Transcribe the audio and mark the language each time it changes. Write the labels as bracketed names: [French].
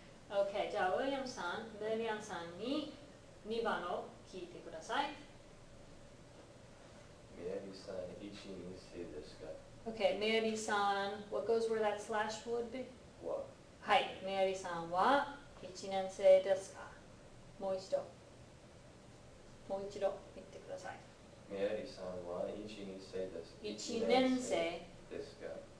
[Japanese] Okay, じゃあ、William-さん、メリアンさんに2番を聞いてください。 Mary-san 1年生ですか? [English] Okay, Mary-san, what goes where that slash would be? [Japanese] ははい、Mary-さんは1年生ですか? もう一度。もう一度言ってください。宮城さんは1、2世です。 1年生ですが、